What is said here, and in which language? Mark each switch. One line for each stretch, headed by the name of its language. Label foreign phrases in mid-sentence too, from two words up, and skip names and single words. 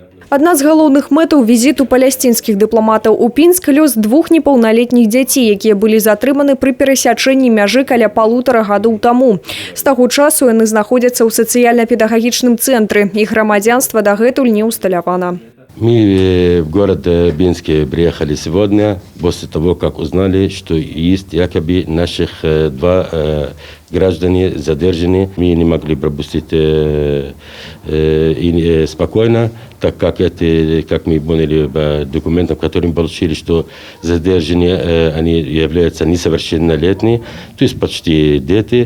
Belarusian: Одна з галоўных мэтаў візіту палясцінскіх дыпламатаў у Пінск – лёс двух непаўналетніх дзяцей, якія былі затрыманы пры перасячэнні мяжы каля 1,5 гадоў таму. З таго часу яны знаходзяцца ў сацыяльна-педагагічным цэнтры. Іх грамадзянства дагэтуль не усталявана.
Russian: Мы в город Пинске приехали сегодня, после того, как узнали, что есть якобы наших два граждане задержаны. Мы не могли пропустить спокойно, так как это, как мы поняли по документам, которые мы получили, что задержанные они являются несовершеннолетними, то есть почти дети.